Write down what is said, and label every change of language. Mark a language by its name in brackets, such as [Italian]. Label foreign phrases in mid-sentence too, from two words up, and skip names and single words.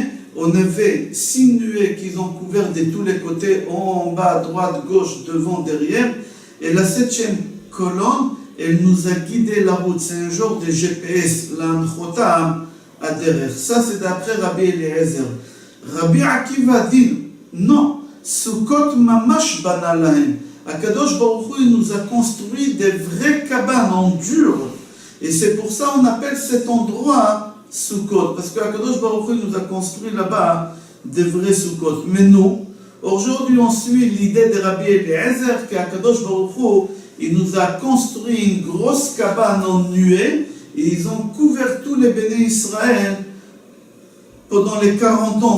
[French] On avait 6 nuées qui ont couvert de tous les côtés, en bas, à droite, gauche, devant, derrière. Et la 7e colonne, elle nous a guidé la route. C'est un genre de GPS, l'Anchotam à derrière. Ça, c'est d'après Rabbi Eliezer. Rabbi Akiva dit, non, [Hebrew] סוכות ממש בנה להם. [French] Akadosh Baruch Hu, il nous a construit des vraies cabanes en dur. Et c'est pour ça qu'on appelle cet endroit Sukkot. Parce qu'Akadosh Baruch Hu nous a construit là-bas des vrais Sukkot. Mais nous, aujourd'hui, on suit l'idée de Rabbi Eliezer qu'Akadosh Baruch Hu, il nous a construit une grosse cabane en nuée et ils ont couvert tous les bénis Israël pendant les 40 ans.